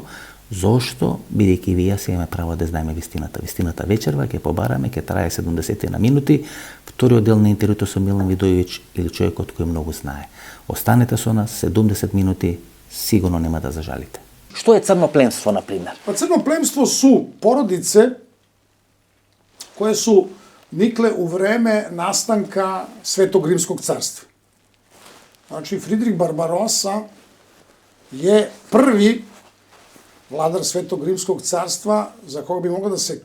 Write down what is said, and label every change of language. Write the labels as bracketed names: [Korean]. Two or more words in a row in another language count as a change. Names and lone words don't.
[Macedonian] Зошто? Бидејќи вие сега имаме право да знаеме вистината. Вистината вечерва, ќе побараме, ќе трае 70 на минути. Вториот дел на интервјуто со Милан Видовиќ или човекот кој многу знае. Останете со нас 70 минути, сигурно нема да зажалите. Што е црно племство, например? [Serbian] Pa crno plemstvo su porodice koje su nikle u vreme nastanka Svetog Rimskog carstva. Znači, Fridrik Barbarossa je prvi vladar Svetog Rimskog carstva za koga bi moglo da se